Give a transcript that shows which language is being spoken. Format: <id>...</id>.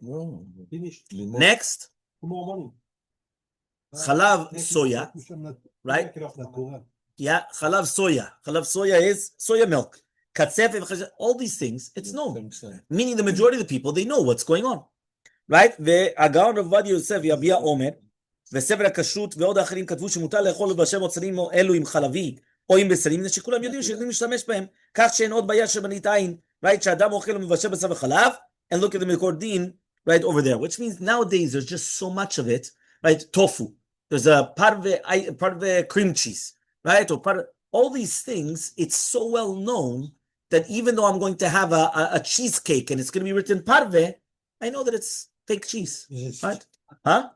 <en>No, next, chalav soya, right? Yeah, chalav soya. Chalav soya is soya milk. Katzef, all these things, it's known. Meaning the majority of the people, they know what's going on. Right?</en> <he>והגאון רבי יוסף יביע אומר, וספר הכשרות ועוד האחרים כתבו שמותר לאכול בשם מוצרים אלו עם חלבי או עם בשרים, שכולם יודעים שיכולים להשתמש בהם, כך שאין עוד בעיה של מניתיים,</he> <en>right?</en> <he>שאדם אוכל ומבשל בשר וחלב,</he> <en>and look at the מקורדין, right over there, which means nowadays there's just so much of it, right? Tofu, there's a parve cream cheese, right? Or all these things, it's so well known that even though I'm going to have a cheesecake and it's going to be written parve, I know that it's fake cheese, right? Huh?</en>